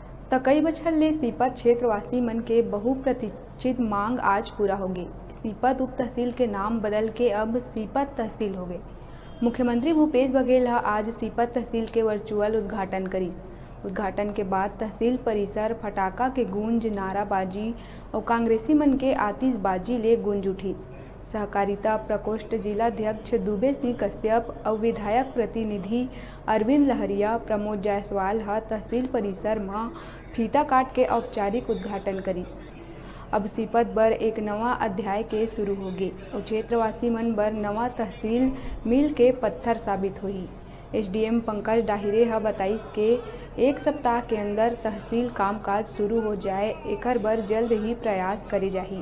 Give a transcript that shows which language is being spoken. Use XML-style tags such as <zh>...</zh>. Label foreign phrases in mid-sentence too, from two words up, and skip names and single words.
<hne>त कई बछर ले सीपत क्षेत्रवासी मन के बहुप्रतीक्षित मांग आज पूरा होगी। सीपत उप तहसील के नाम बदल के अब सीपत तहसील हो गए। मुख्यमंत्री भूपेश बघेल आज सीपत तहसील के वर्चुअल उद्घाटन करीस। उद्घाटन के बाद तहसील परिसर फटाका के गूंज, नाराबाजी और कांग्रेसी मन के आतिशबाजी ले गूंज उठीस। सहकारिता प्रकोष्ठ जिलाध्यक्ष दुबे सिंह कश्यप और विधायक प्रतिनिधि अरविंद लहरिया, प्रमोद जायसवाल तहसील परिसर में फीता काट के औपचारिक उद्घाटन करीस। अब सीपत बर एक नवा अध्याय के शुरू होगे और क्षेत्रवासी मन बर नवा तहसील मिल के पत्थर साबित होही। एसडीएम पंकज डाहिरे बताइस के एक सप्ताह के अंदर तहसील कामकाज शुरू हो जाए, एकर बर जल्द ही प्रयास करे जाही।</hne>